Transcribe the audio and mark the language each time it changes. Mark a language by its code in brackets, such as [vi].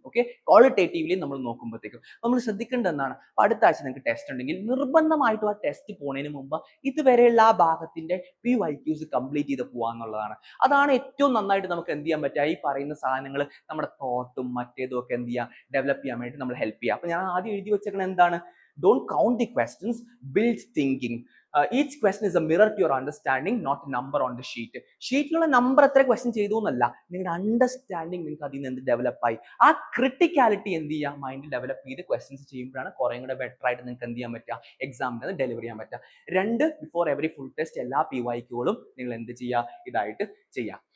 [ml] Okay, qualitatively നമ്മൾ നോക്കുമ്പോഴത്തേക്കും നമ്മൾ ശ്രദ്ധിക്കേണ്ടത് എന്താണ്, അടുത്ത ആഴ്ച നിങ്ങൾക്ക് ടെസ്റ്റ് ഉണ്ടെങ്കിൽ നിർബന്ധമായിട്ടും ആ ടെസ്റ്റ് പോണതിന് മുമ്പ് ഇതുവരെയുള്ള ആ ഭാഗത്തിന്റെ PYQs കംപ്ലീറ്റ് ചെയ്ത് പോകാന്നുള്ളതാണ്. അതാണ് ഏറ്റവും നന്നായിട്ട് നമുക്ക് എന്ത് ചെയ്യാൻ പറ്റുക, ഈ പറയുന്ന സാധനങ്ങൾ നമ്മുടെ തോട്ടും മറ്റേതും ഒക്കെ എന്ത് ചെയ്യാം, ഡെവലപ്പ് ചെയ്യാൻ വേണ്ടി നമ്മൾ ഹെൽപ്പ് ചെയ്യുക. അപ്പൊ ഞാൻ ആദ്യം എഴുതി വെച്ചേക്കുന്നത് എന്താണ്, [en] don't count the questions, build thinking. Each question is a mirror to your understanding, not a number on the sheet. [ml] ഷീറ്റിലുള്ള number എത്ര ക്വസ്റ്റ്യൻ ചെയ്തു എന്നല്ല, നിങ്ങളുടെ അണ്ടർസ്റ്റാൻഡിങ് നിങ്ങൾക്ക് അതിൽ നിന്ന് ഡെവലപ്പ് ആയി. ആ ക്രിട്ടിക്കാലിറ്റി എന്ത് ചെയ്യാം, മൈൻഡിൽ ഡെവലപ്പ് ചെയ്ത് ക്വസ്റ്റ്യൻസ് ചെയ്യുമ്പോഴാണ് കുറേ കൂടെ ബെറ്റർ ആയിട്ട് നിങ്ങൾക്ക് എന്ത് ചെയ്യാൻ പറ്റുക, എക്സാമിന് ഡെലിവർ ചെയ്യാൻ പറ്റുക. 2, [en] before every full test [ml] എല്ലാ PYQകളും നിങ്ങൾ എന്ത് ചെയ്യുക, ഇതായിട്ട് ചെയ്യാം.